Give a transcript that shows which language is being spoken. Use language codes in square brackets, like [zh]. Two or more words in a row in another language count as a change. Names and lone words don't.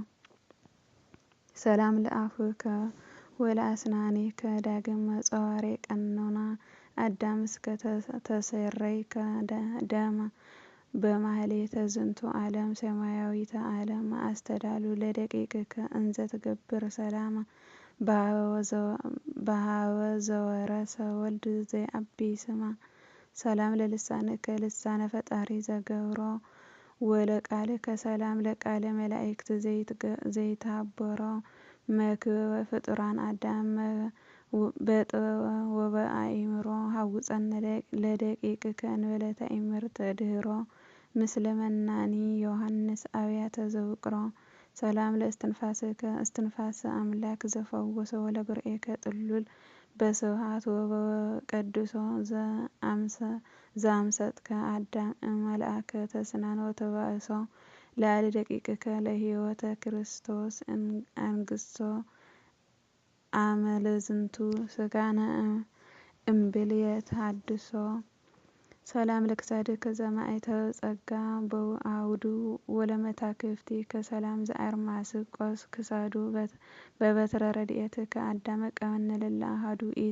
[gez] ሰላም ለአፍከ ወለአስናኒከ ዳግም ጸዋሬ ቀኖና አዳም እስከ ተሰረይከ ደመ በማህሌተ ዝንቱ ዓለም ሰማያዊተ ዓለም አስተዳሉ ለደቂቅከ እንዘ ትገብር ሰላማ በሀበ ዘወረሰ ወልድ ዘይአቢ ስማ ሰላም ለልሳንከ ልሳነ ፈጣሪ ዘገብሮ ወለቃልከ ሰላም ለቃለ መላእክት ዘይትሃበሮ መክብበ ፍጡራን አዳም በጥበብ ወበአእምሮ ሀውፀነ ለደቂቅከ እንበለ ተአምርተ ድኅሮ ምስለ መናኒ ዮሐንስ አብያተ ዘውቅሮ ሰላም ለእስትንፋስከ እስትንፋሰ አምላክ ዘፈወሰ ወለጉርኤከ ጥሉል በስብሐት ወበቀድሶ ዘአምሰጥከ አዳም እምአልአከ ተስናን ወተባእሶ ለአለ ደቂቅከ ለሕይወተ ክርስቶስ አንግሶ አመለዝንቱ ስጋነ እምብልየት ሀድሶ ሰላም ለክሳድከ ዘማእተ ጸጋ በአውዱ ወለመታክፍቲ ከሰላም ዘአርማስቆስ ክሳዱ በበትረ ረድኤትከ አዳመ ቀመነለላ አሐዱ